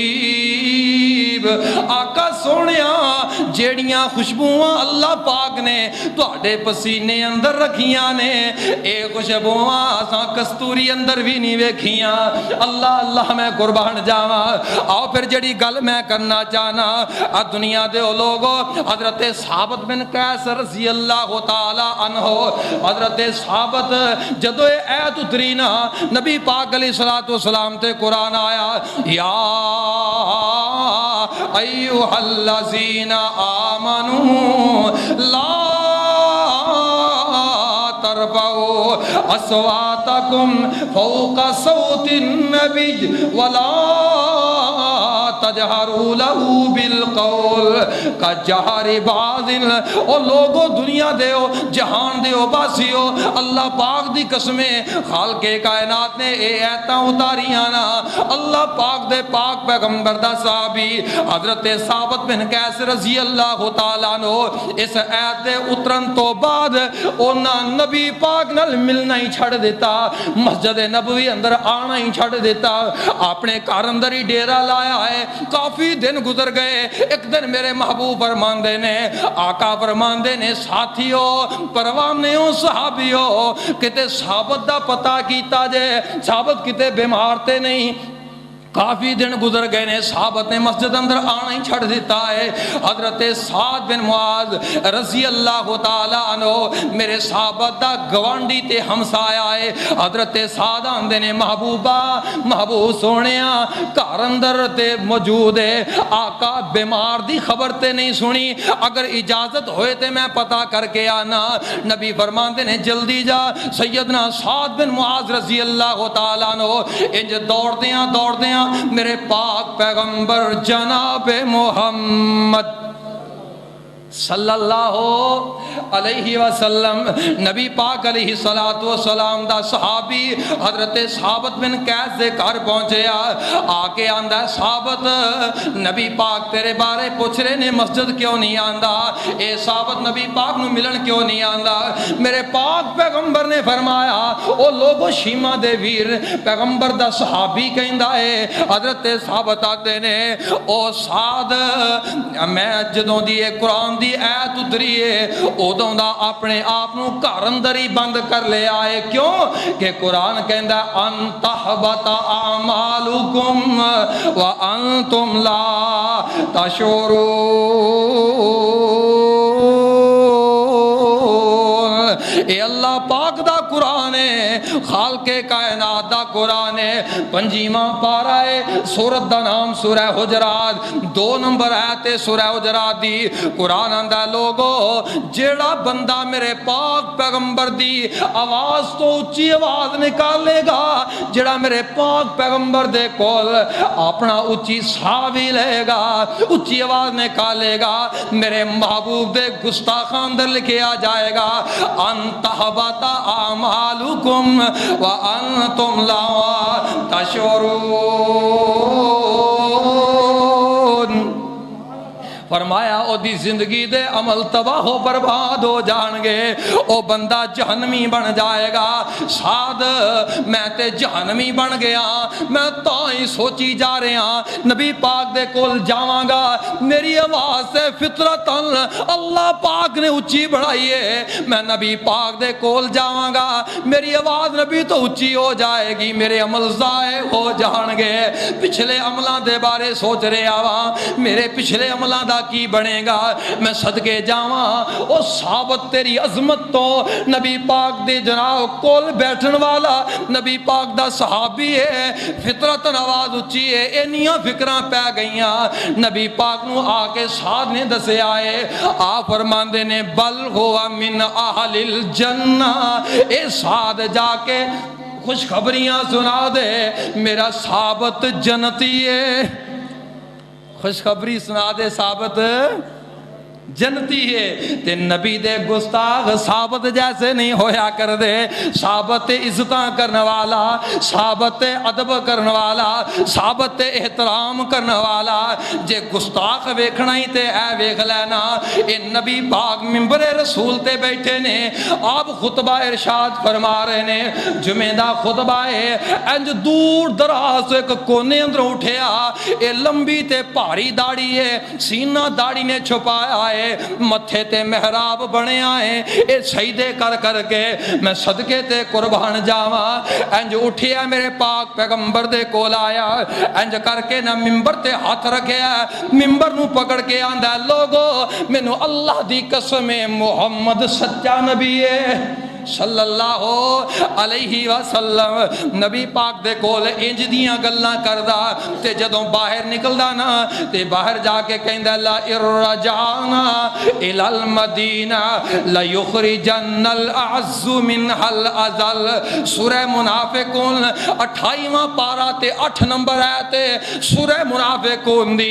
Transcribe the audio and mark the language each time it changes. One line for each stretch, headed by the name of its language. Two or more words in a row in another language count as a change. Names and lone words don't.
Punjabi: آقا سونیا جیڑیاں خوشبوواں اللہ پاک نے تواڈے پسینے اندر رکھیاں نے اے خوشبوواں اساں کستوری اندر بھی نہیں ویکھیاں اللہ اللہ میں قربان جاواں آؤ پھر جڑی گل میں کرنا چاہنا دنیا دے لوگوں حضرت ثابت بن قیس
Arabic: رضی اللہ تعالی عنہ
Punjabi: حضرت ثابت جدو ایت اتری نا نبی پاک
Arabic: علیہ الصلوۃ والسلام
Punjabi: تے قرآن آیا یا
Arabic: ایھا الذین آمنوا لا ترفعوا اصواتکم فوق صوت النبی ولا فَجَهَرُوا لَهُ بِالْقَوْلِ كَجَهَرِ بَعْضٍ۔
Punjabi: او لوگو دنیا دیو جہان دیو باسیو، اللہ پاک دی قسمیں خالق کائنات نے اے ایتاں اتاریاں نا، اللہ پاک دے پاک پیغمبر دا صحابی حضرت ثابت بن قیس
Arabic: رضی اللہ تعالیٰ عنہ
Punjabi: اس ایت دے اترن تو بعد اونا نبی پاک نال ملنا ہی چھڑ دیتا، مسجد نبوی اندر آنا ہی چھڑ دیتا، اپنے گھر اندر ہی ڈیرا لایا ہے۔ کافی دن گزر گئے، ایک دن میرے محبوب فرماندے نے، آقا فرماندے نے، ساتھیو پروانیوں صحابیو کتے ثابت دا پتہ کیتا جے، ثابت کتے بیمار تے نہیں۔ کافی دن گزر گئے نے، صحابت نے مسجد اندر آنا ہی چھڑ دیتا ہے۔ حضرت سعد بن معاذ
Arabic: رضی اللہ تعالیٰ عنہ
Punjabi: میرے صحابت دا گوانڈی تے ہمسایا ہے۔ حضرت سعد آندے نے، محبوبہ محبوب سونیا گھر اندر تے موجود ہے، آقا بیمار دی خبر تے نہیں سنی، اگر اجازت ہوئے تے میں پتہ کر کے آنا۔ نبی فرماندے نے جلدی جا۔ سیدنا سعد بن معاذ
Arabic: رضی اللہ تعالیٰ عنہ
Punjabi: انج دوڑ دیاں میرے پاک پیغمبر جناب محمد
Arabic: صلی اللہ علیہ وسلم،
Punjabi: نبی پاک
Arabic: علیہ السلام
Punjabi: دا صحابی حضرت ثابت بن قیس دے گھر پہنچیا، آکے آندہ ہے ثابت نبی پاک تیرے بارے پوچھ رہے نے، مسجد کیوں نہیں آندہ؟ اے ثابت نبی پاک نو ملن کیوں نہیں آندہ؟ میرے پاک پیغمبر نے فرمایا، او لوگو شیمہ دے ویر پیغمبر دا صحابی کہندہ ہے۔ حضرت ثابت آتے نے، او سعد میں جدوں دیئے قرآن دی ایت اتریے ادوں دا اپنے آپ نو گھر اندر ہی بند کر لے آئے۔ کیوں کہ قرآن کہندا
Arabic: ان تحبط اعمالکم وانتم لا تشعرون۔
Punjabi: اے اللہ پاک دا قرآن ہے، خالق کائنات دا قرآن ہے۔ 25واں پارہ ہے، سورت دا نام سورہ حجرات، 2 نمبر آیت سورہ حجرات دی۔ قرآن آندا لوگو جیڑا بندہ میرے پاک پیغمبر دی آواز تو اچھی آواز نکالے گا، جیڑا میرے پاک پیغمبر دے کول اپنا اچھی سا بھی لے گا، اچھی آواز نکالے گا، میرے محبوب دے گستاخاں اندر لکھیا جائے گا
Arabic: ان تحبط اعمالکم وانتم لا تشعرون۔
Punjabi: فرمایا او دی زندگی دے عمل تباہ و برباد ہو جان گے، او بندہ جہنمی بن جائے گا۔ سعد میں تے جہنمی بن گیا، میں تائیں سوچی جا رہا نبی پاک دے کول جاواں گا، میری آواز سے فطرتاً اللہ پاک نے اچھی بڑھائی ہے، میں نبی پاک دے کول جاواں گا، میری آواز نبی تو اچھی ہو جائے گی، میرے عمل ضائع ہو جان گے۔ پچھلے عملوں دے بارے سوچ رہے آواں، میرے پچھلے عملوں دا کی بنے گا، میں صدقے جاواں او ثابت تیری عظمت تو نبی پاک دے جناب کول بیٹھن والا نبی پاک دا صحابی ہے، فطرت آواز اچھی ہے، اینیاں فکراں پہ گئیاں۔ نبی پاک نو آ کے سعد نے دسے آئے، آپ فرماندے نے
Arabic: بل ہوا من اہل الجنہ،
Punjabi: اے سعد جا کے خوشخبریاں سنا دے میرا ثابت جنتی ہے، خوشخبری سنا دے ثابت جنتی ہے۔ تے نبی دے گستاخ ثابت جیسے نہیں ہویا کر دے، ثابت عزتاں کرنے والا، ثابت ادب کرنے والا، ثابت احترام کرنے والا، جے گستاخ ویکھنا ہی تے اے ویکھ لینا، اے نبی پاک منبر رسول تے بیٹھے نے، آپ خطبہ ارشاد فرما رہے نے، جمعہ دا خطبہ ہے، انج دور دراز ایک کونے اندر اٹھیا، اے لمبی تے بھاری داڑھی ہے، سینہ داڑھی نے چھپایا ہے، متھے تے محراب بنے آئے، اے سجدے کر کر کے میں صدقے تے قربان جاواں، انج اٹھیا میرے پاک پیغمبر دے کول آیا، انج کر کے نہ منبر تے ہاتھ رکھیا، منبر نو پکڑ کے آندا لوگو مینوں اللہ دی قسم محمد سچا نبی ہے،
Arabic: صلى الله عليه وسلم
Punjabi: نبی پاک دے کول انج دیاں گلاں کردا تے جدوں باہر نکلدا نا تے باہر جا کے کہندا
Arabic: لئن رجعنا إلى المدينة ليخرجن الأعز منها الأذل.
Punjabi: سورہ منافقون 28واں پارہ تے 8 نمبر آیت سورہ منافقون دی.